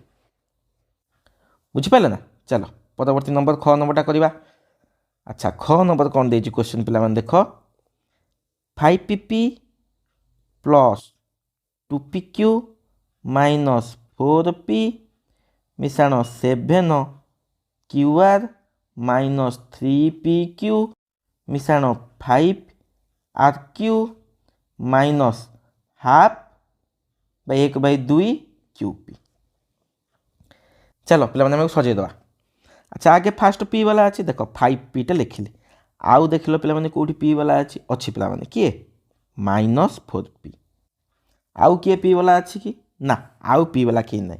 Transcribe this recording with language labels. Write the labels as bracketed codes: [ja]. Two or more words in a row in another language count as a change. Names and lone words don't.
[or] ବୁଝିପାରିଲ ନା? ଚାଲ ପରବର୍ତ୍ତୀ ନମ୍ବର ଖ ନମ୍ବରଟା କରିବା। ଆଚ୍ଛା ଖ ନମ୍ବର କ'ଣ ଦେଇଛି କ୍ୱେଶ୍ଚନ୍ ପିଲାମାନେ? ଦେଖ 5PP + 2PQ - 4P ମିଶାଣ 7QR - 3PQ ମିଶାଣ 5RQ -12 1/2 QP। ଚାଲ ପିଲାମାନେ ଆମେ ସଜେଇଦେବା। ଆଚ୍ଛା ଆଗେ ଫାଷ୍ଟ ପି ବାଲା ଅଛି, ଦେଖ 5Pଟା ଲେଖିଲେ। ଆଉ ଦେଖିଲ ପିଲାମାନେ କେଉଁଠି ପି ବାଲା ଅଛି ପିଲାମାନେ କିଏ -4P। ଆଉ କିଏ ପି ବାଲା ଅଛି କି? ନା, ଆଉ ପି ବାଲା କିଏ ନାହିଁ।